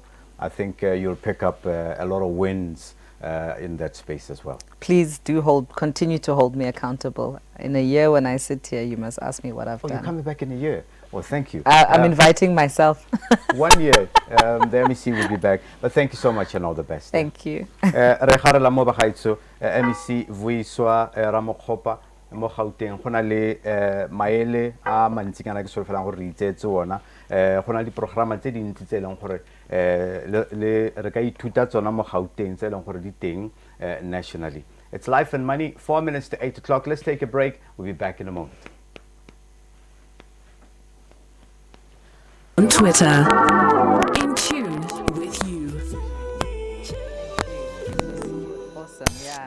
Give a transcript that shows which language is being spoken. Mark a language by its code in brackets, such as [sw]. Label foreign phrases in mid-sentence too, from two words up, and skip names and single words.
[en] I think you'll pick up a lot of wins in that space as well. Please do continue to hold me accountable. In a year when I sit here, you must ask me what I've done. You're coming back in a year. Well, thank you. I'm inviting myself. 1 year, the MEC will be back. But thank you so much and all the best. Thank you. [tn] MEC Vuyiswa Ramokgopa mo Gauteng go na le maele a mantsinyana ke solfelang gore re itsetse ona go na le programa tse dintsi tse leng gore re ka ithuta tsona mo Gauteng tse leng gore di teng nationally. [en] It's Life and Money, 4 minutes to 8 o'clock. Let's take a break. We'll be back in a moment. On Twitter, in tune with you. Awesome, yeah.